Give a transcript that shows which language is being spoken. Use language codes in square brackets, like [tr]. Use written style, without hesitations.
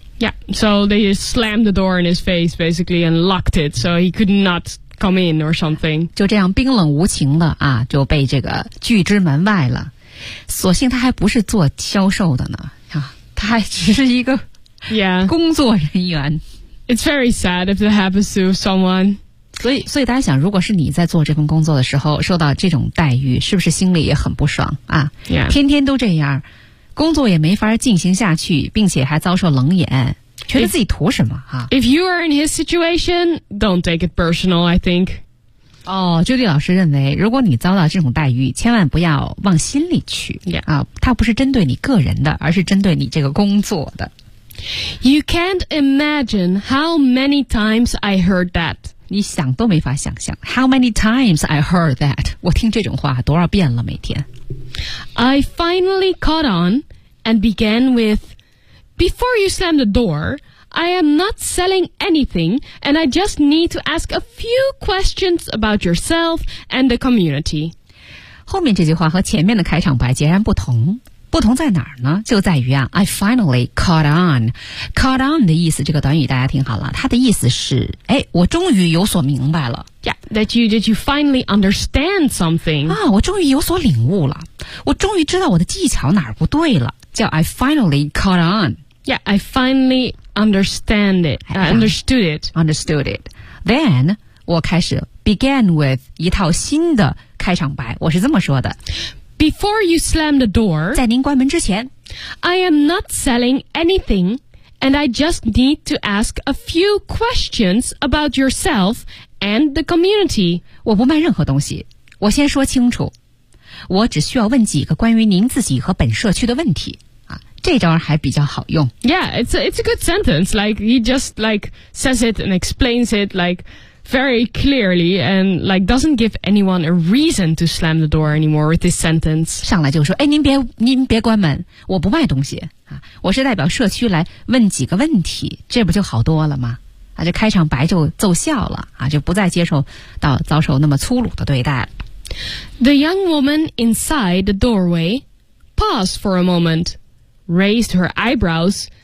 [en] Yeah, so they slammed the door in his face, basically, and locked it, so he could not. Come in or something. [zh] 就这样冰冷无情的啊，就被这个拒之门外了。所幸他还不是做销售的呢，啊，他还只是一个 [en] ，yeah， [zh] 工作人员。 [en] It's very sad if it happens to someone. [zh] 所以大家想，如果是你在做这份工作的时候受到这种待遇，是不是心里也很不爽啊？ [en] Yeah. [zh] 天天都这样，工作也没法进行下去，并且还遭受冷眼。觉得自己图什么啊 [en] ？If you are in his situation, don't take it personal, I think. [zh] 哦，朱莉老师认为，如果你遭到这种待遇，千万不要往心里去。 [en] Yeah. [zh] 啊，它不是针对你个人的，而是针对你这个工作的。 [en] You can't imagine how many times I heard that. [zh] 你想都没法想象 [en] How many times I heard that. [zh] 我听这种话多少遍了每天。 [en] I finally caught on and began with, Before you slam the door, I am not selling anything and I just need to ask a few questions about yourself and the community. [zh] 后面这句话和前面的开场白截然不同。不同在哪儿呢？就在于啊 ， [en] I finally caught on. [zh] Caught on 的意思，这个短语大家听好了，它的意思是，哎，我终于有所明白了。 [en] Yeah, that you finally understand something. [zh] 啊，我终于有所领悟了，我终于知道我的技巧哪儿不对了。叫 [en] I finally caught on. Yeah, I finally understand it. Understood it. Understood it. Then [zh] 我开始 [en] began with [zh] 一套新的开场白，我是这么说的。 [en] Before you slam the door, [zh] 在您关门之前 [en] I am not selling anything, and I just need to ask a few questions about yourself and the community. [zh] 我不卖任何东西，我先说清楚，我只需要问几个关于您自己和本社区的问题。这招还比较好用。 [en] Yeah, it's a good sentence. Like, he just, like, says it and explains it, like,very clearly and like doesn't give anyone a reason to slam the door anymore with this sentence. [zh] 上来就说，哎，您别关门，我不卖东西啊，我是代表社区来问几个问题，这不就好多了吗？啊，这开场白就奏效了啊，就不再接受到遭受那么粗鲁的对待了。 [en] The young woman inside the doorway paused for a moment, raised her eyebrows.